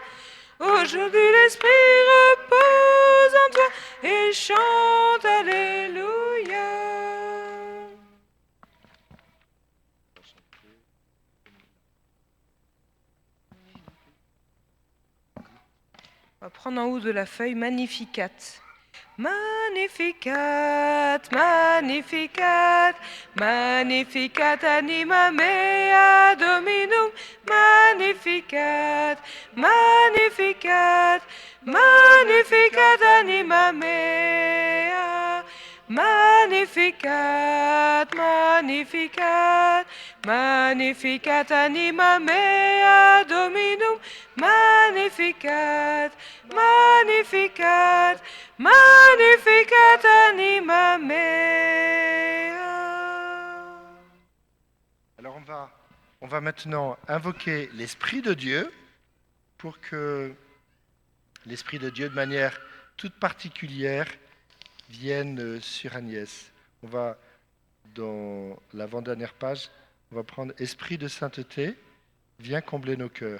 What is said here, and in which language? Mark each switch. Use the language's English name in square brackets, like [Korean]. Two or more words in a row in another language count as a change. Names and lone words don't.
[French] Aujourd'hui l'Esprit repose en toi et chante, Alléluia. On va prendre en haut de la feuille Magnificat. [Latin] Magnificat, Magnificat, Magnificat anima mea Dominum. Magnificat, Magnificat, Magnificat anima mea. Magnificat, Magnificat, Magnificat anima mea Dominum. Magnificat, Magnificat, Magnificat anima mea. [French] Alors on va maintenant invoquer l'Esprit de Dieu pour que l'Esprit de Dieu, de manière toute particulière, vienne sur Agnès. On va, dans l'avant-dernière page, on va prendre Esprit de sainteté, viens combler nos cœurs.